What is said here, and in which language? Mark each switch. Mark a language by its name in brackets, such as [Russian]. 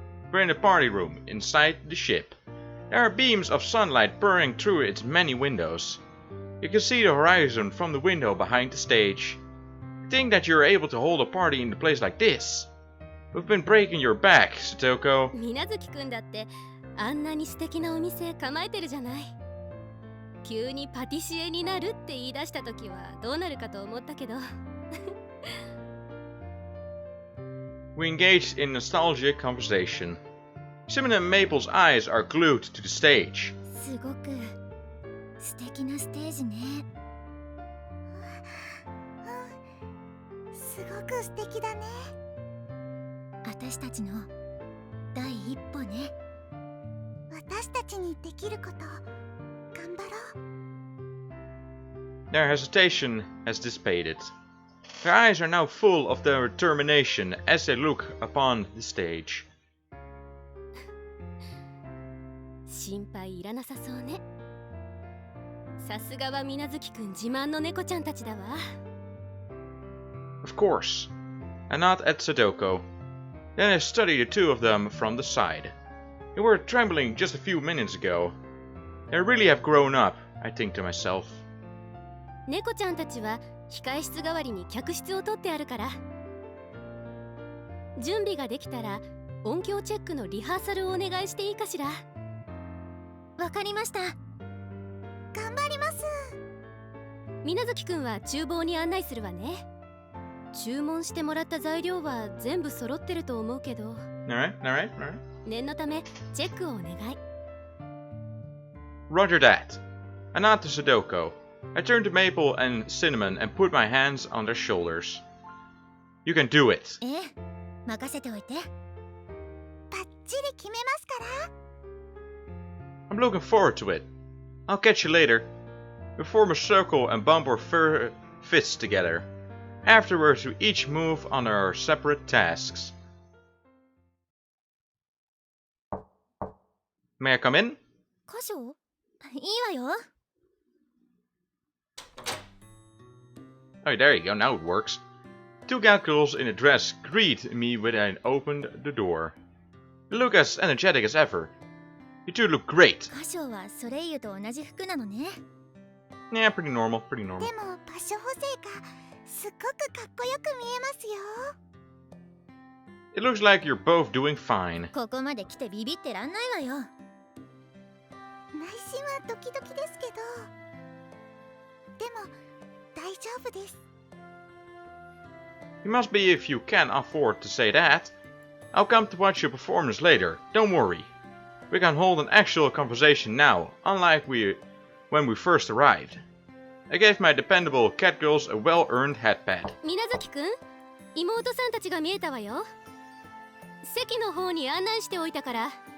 [English] We're in the party room, inside the ship. There are beams of sunlight pouring through its many windows. You can see the horizon from the window behind the stage. You think that you're able to hold a party in a place like this? We've been breaking your back, Satoko. [Japanese] 水無月くんだってあんなに素敵なお店構えてるじゃない。急にパティシエになるって言い出した時はどうなるかと思ったけど。 [English] We engaged in nostalgic conversation. Cinnamon and Maple's eyes are glued to the stage. [Japanese] すごく素敵なステージね。すごく素敵だね。私たちの第一歩ね。私たちにできること、頑張ろう。 [English] Their hesitation has dissipated. Their eyes are now full of their determination as they look upon the stage. [Japanese] 心配いらなさそうね。さすがは水無月くん自慢の猫ちゃんたちだわ。 [English] Of course. I nod at Sadoko. Then I study the two of them from the side. They were trembling just a few minutes ago. They really have grown up, I think to myself. [Japanese] 猫ちゃんたちは控え室代わりに客室を取ってあるから。準備ができたら音響チェックのリハーサルをお願いしていいかしら。わかりました。頑張ります。水無月くんは厨房に案内するわね。注文してもらった材料は全部揃ってると思うけど。 [English] Alright. [Japanese] 念のためチェックをお願い。 [English] Roger that. I nod to Sadoko. I turn to Maple and Cinnamon and put my hands on their shoulders. You can do it. [Japanese] 任せておいて。バッチリ決めますから。 [English] I'm looking forward to it. I'll catch you later. We form a circle and bump our fists together. Afterwards, we each move on our separate tasks. May I come in? [Japanese] 箇所？いいわよ。 [English] Oh, there you go. Now it works. Two girls in a dress greet me when I opened the door. They look as energetic as ever. You two look great. [Japanese] 箇所はソレイユと同じ服なのね。 [English] Yeah, pretty normal. [Japanese] でも場所補正がすっごくかっこよく見えますよ。 [English] It looks like you're both doing fine. [Japanese] ここまで来てビビってらんないわよ。内心はドキドキですけど、でも大丈夫です。 [English] You must be if you can afford to say that. I'll come to watch your performance later, don't worry. We can hold an actual conversation now, unlike when we first arrived. I gave my dependable cat girls a well-earned headpad. [Japanese] 水月くん、妹さんたちが見えたわよ。席の方に案内しておいたから。